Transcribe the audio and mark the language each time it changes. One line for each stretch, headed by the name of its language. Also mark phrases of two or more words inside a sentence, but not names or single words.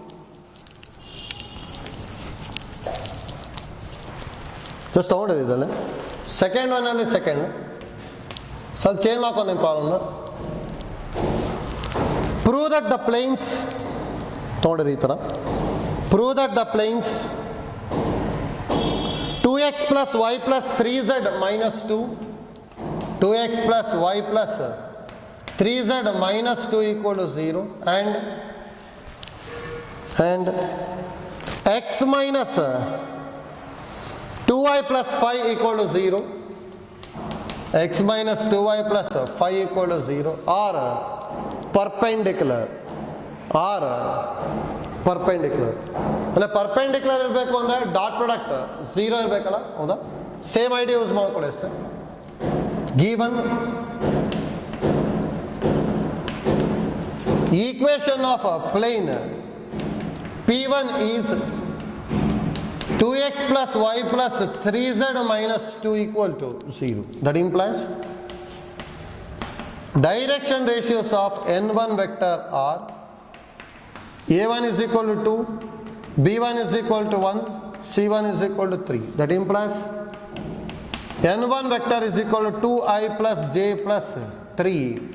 Kannada: ಜಸ್ಟ್ ತೊಗೊಂಡಿದ್ದಲ್ಲಿ ಸೆಕೆಂಡ್ ಒನ್ನಲ್ಲಿ ಸೆಕೆಂಡ್ ಸ್ವಲ್ಪ ಚೇಂಜ್ ಮಾಡ್ಕೊಂಡು ಪ್ರಾಬ್ಲಮ್ನ.
English: prove that the planes
Kannada: ತೊಗೊಂಡಿರಿ ಈ ಥರ.
English: prove that the planes 2x plus y plus 3z minus 2, 2x plus y plus 3z minus 2 equal to 0, and x minus 2y plus 5 equal to 0, x minus 2y plus 5 equal to 0 are perpendicular,
Kannada: ಅಂದರೆ ಪರ್ಪೆಂಡಿಕ್ಯುಲರ್ ಇರಬೇಕು ಅಂದರೆ
English: dot product
Kannada: 0 ಇರಬೇಕಲ್ಲ. ಹೌದಾ?
English: same idea use
Kannada: ಮಾಡ್ಕೊಳ್ಳಿ ಅಷ್ಟೇ.
English: given equation of plane P1 is 2x plus y plus 3z minus 2 equal to 0. That implies direction ratios of n1 vector are a1 is equal to 2, b1 is equal to 1, c1 is equal to 3. That implies n1 vector is equal to 2i plus j plus 3k.